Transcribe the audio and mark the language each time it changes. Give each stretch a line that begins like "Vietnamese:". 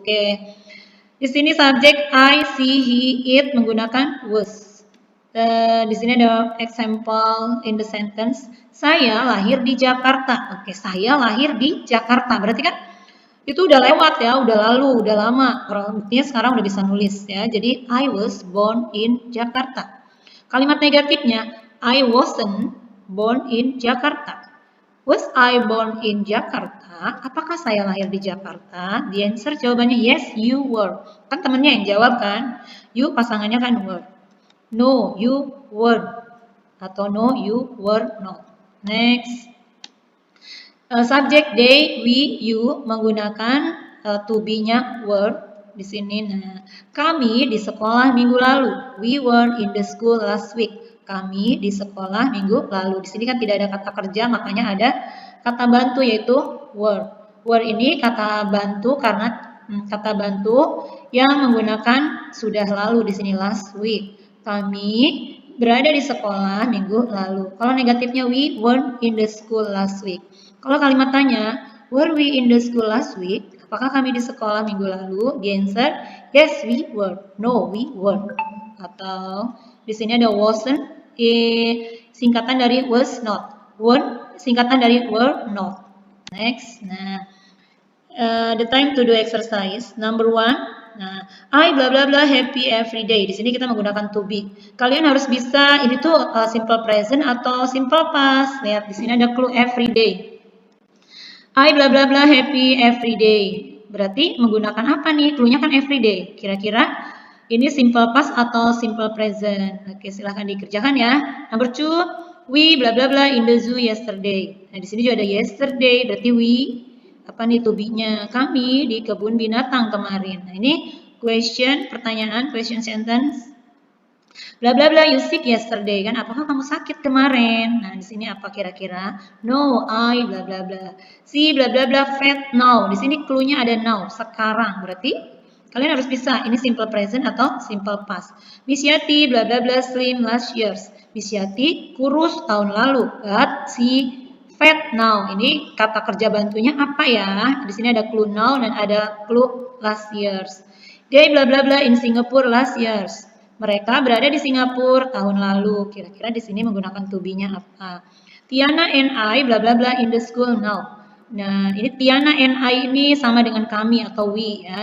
Indonesian: Oke. Di sini subjek I, she, he, it menggunakan was. Di sini ada
English: example in the sentence.
Indonesian: Saya lahir di Jakarta. Oke, saya lahir di Jakarta. Berarti kan itu udah lewat ya, udah lalu, udah lama. Buktinya sekarang udah bisa nulis ya.
English: Jadi I was born in Jakarta.
Indonesian: Kalimat negatifnya
English: I wasn't born in Jakarta. Was I born in Jakarta?
Indonesian: Apakah saya lahir di Jakarta?
English: The answer
Indonesian: jawabannya
English: yes, you were.
Indonesian: Kan temennya yang jawab kan?
English: You
Indonesian: pasangannya kan
English: were. No, you weren't. Atau no, you were not. Next.
Indonesian: Subjek they, we, you menggunakan to be-nya were di sini. Nah, kami di sekolah minggu lalu.
English: We were in the school last week.
Indonesian: Kami di sekolah minggu lalu. Di sini kan tidak ada kata kerja, makanya ada kata bantu yaitu were. Were ini kata bantu karena kata bantu yang menggunakan sudah lalu di sini last week. Kami berada di sekolah minggu lalu. Kalau negatifnya
English: we weren't in the school last week.
Indonesian: Kalau kalimat tanya,
English: were we in the school last week?
Indonesian: Apakah kami di sekolah minggu lalu?
English: The answer, yes we were. No, we weren't.
Indonesian: Atau di sini ada wasn't, singkatan dari was not.
English: Weren't,
Indonesian: singkatan dari
English: were not. Next, nah, the time to do exercise. Number 1. Nah, I bla bla bla happy every day.
Indonesian: Di sini kita menggunakan to be. Kalian harus bisa ini tuh simple present atau simple past. Lihat di sini ada clue
English: every day. I bla bla bla happy every day.
Indonesian: Berarti menggunakan apa nih? Clue-nya kan
English: every day.
Indonesian: Kira-kira ini simple past atau simple present? Oke, silahkan dikerjakan ya.
English: Number 2, we bla bla bla in the zoo yesterday.
Indonesian: Nah, di sini juga ada yesterday, berarti we apa nih to be-nya? Kami di kebun binatang kemarin. Nah, ini question, pertanyaan, question sentence.
English: Bla bla bla, you sick yesterday kan?
Indonesian: Apakah kamu sakit kemarin? Nah, di sini apa kira-kira?
English: No, I bla bla bla. Si bla bla bla fat now.
Indonesian: Di sini clue-nya ada now, sekarang. Berarti kalian harus bisa ini simple present atau simple past.
English: Miss Yati bla bla bla slim last years.
Indonesian: Miss Yati kurus tahun lalu,
English: but si fat now.
Indonesian: Ini kata kerja bantunya apa ya? Di sini ada clue now dan ada clue
English: last years. They bla bla bla in Singapore last years.
Indonesian: Mereka berada di Singapura tahun lalu. Kira-kira di sini menggunakan to be-nya apa?
English: Tiana and I bla bla bla in the school now.
Indonesian: Nah, ini
English: Tiana and I
Indonesian: ini sama dengan kami atau we ya.